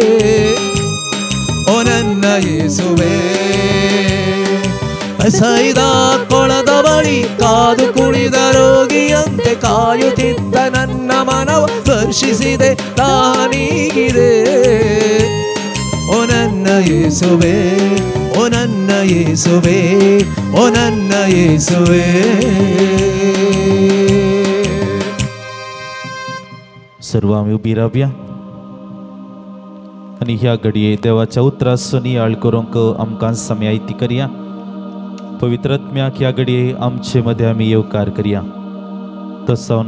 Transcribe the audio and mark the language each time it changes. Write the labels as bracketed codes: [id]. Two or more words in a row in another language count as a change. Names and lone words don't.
[kn] ಓ ನನ್ನ ಯೇಸುವೇ ಬೆಸೈದ ಕೊಳದ ಬಳಿ ಕಾದು ಕುಡಿದ ರೋಗಿಯಂತೆ ಕಾಯುತ್ತಿದ್ದ ನನ್ನ ಮನವ ಸ್ಪರ್ಶಿಸಿದೆ ತಾಹನೀಗಿದೆ ಓ ನನ್ನ ಯೇಸುವೇ ಓ ನನ್ನ ಯೇಸುವೇ ಓ ನನ್ನ ಯೇಸುವೇ [kok] सर्व आम्ही उभी राहूया आणि ह्या घडये देवाच्या उतरासनी आळ करूंक आमकां समयायती करया पवित्र आत्म्याक ह्या घडये आमचे मध्ये आम्ही येवकार करया तो सवन